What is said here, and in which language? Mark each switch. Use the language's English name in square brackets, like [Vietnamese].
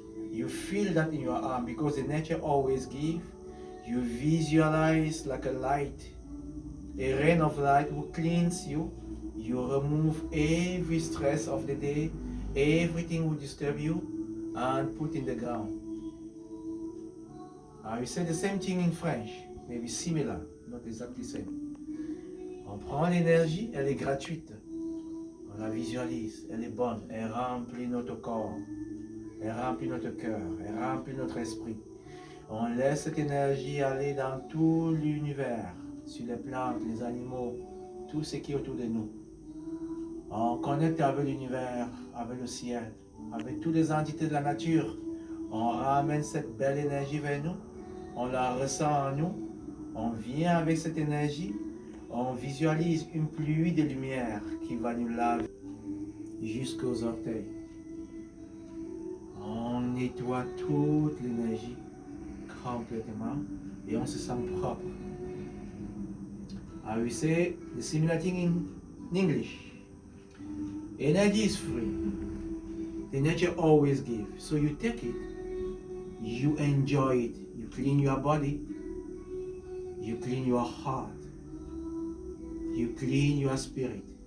[English] You feel that in your arm because the nature always gives. You visualize like a light, a rain of light who cleans you. You remove every stress of the day, everything will disturb you, and put in the ground. We say the same thing in French, maybe similar, not exactly same. [French] On prend l'énergie, elle est gratuite. On la visualise, elle est bonne, elle remplit notre corps, elle remplit notre cœur, elle remplit notre esprit. On laisse cette énergie aller dans tout l'univers, sur les plantes, les animaux, tout ce qui est autour de nous. On connecte avec l'univers, avec le ciel, avec toutes les entités de la nature. On ramène cette belle énergie vers nous, on la ressent en nous, on vient avec cette énergie, on visualise une pluie de lumière qui va nous laver jusqu'aux orteils. On nettoie toute l'énergie complètement et on se sent propre. [English] I will say the similar thing in English. Energy is free. The nature always gives. So you take it, you enjoy it, you clean your body, you clean your heart, you clean your spirit.